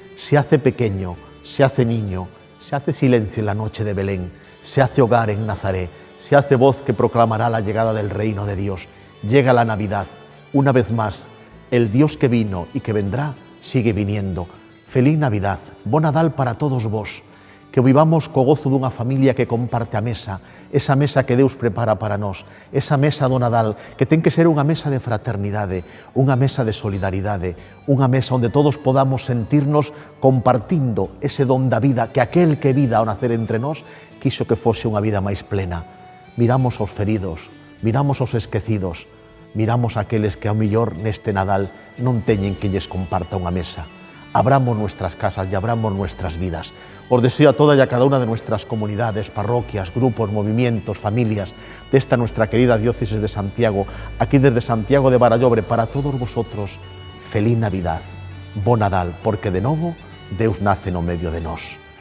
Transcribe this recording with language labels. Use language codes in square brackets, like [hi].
[es] Se hace pequeño, se hace niño, se hace silencio en la noche de Belén, se hace hogar en Nazaret, se hace voz que proclamará la llegada del reino de Dios. Llega la Navidad, una vez más, el Dios que vino y que vendrá sigue viniendo. Feliz Navidad, [gl] bon Nadal para todos vos. Que vivamos co gozo dunha familia que comparte a mesa, esa mesa que Deus prepara para nós, esa mesa do Nadal, que ten que ser unha mesa de fraternidade, unha mesa de solidaridade, unha mesa onde todos podamos sentirnos compartindo ese don da vida que aquel que vida ao nacer entre nós quiso que fose unha vida máis plena. Miramos aos feridos, miramos aos esquecidos, miramos aqueles que ao millor neste Nadal non teñen que lles comparta unha mesa. [es] Abramos nuestras casas y abramos nuestras vidas. Os deseo a toda y a cada una de nuestras comunidades, parroquias, grupos, movimientos, familias de esta nuestra querida diócesis de Santiago, aquí desde Santiago de Barallobre, para todos vosotros, feliz Navidad, [gl] bon Nadal, porque de novo Deus nace no medio de nós.